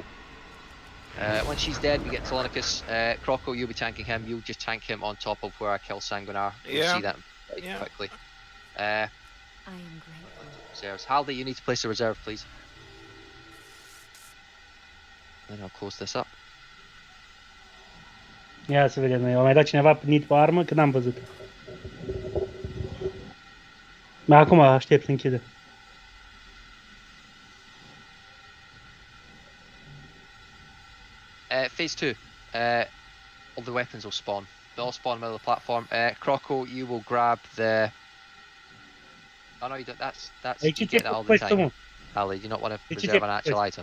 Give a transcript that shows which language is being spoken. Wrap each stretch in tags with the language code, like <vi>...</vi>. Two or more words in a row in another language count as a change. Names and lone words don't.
<en>Once she's dead, we get Telonicus. Croco, you'll be tanking him. You'll just tank him on top of where I kill Sanguinar. You'll see that quickly. I am grateful. Reserves. Haldy, you need to place a reserve, please. Then I'll close this up.</en> <ro>Ia să vedem, a mai dat cineva nit pe armă? Că n-am văzut. Acum aștept să închidă.</ro> <en>Phase 2. All the weapons will spawn. They all spawn in the middle of the platform. Croco, you will grab the... Oh no, you don't. That's you get that all the time. Ali, you not want to reserve an actual item.</en>